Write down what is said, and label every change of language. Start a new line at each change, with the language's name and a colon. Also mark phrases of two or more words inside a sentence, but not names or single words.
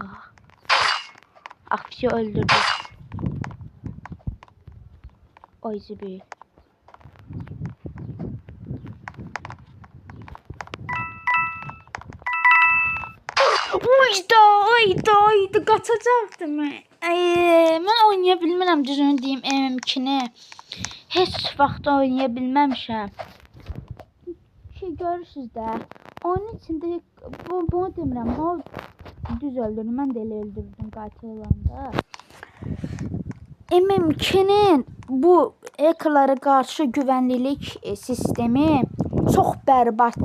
Turkish: Bir şey öldürdü. O izi büyük. Uydu kaçacaktım.
Azerbaijani: Ben oynayabilmirəm düzünü deyim MM2'ni. Heç vaxt oynayabilməmişəm. Görürsüz də. Oyunun içində bunu demirəm. O düz öldürdüm. Mən də elə öldürdüm qatil olanda. MM2'nin bu hackerlara qarşı güvənlilik sistemi çox bərbaddır.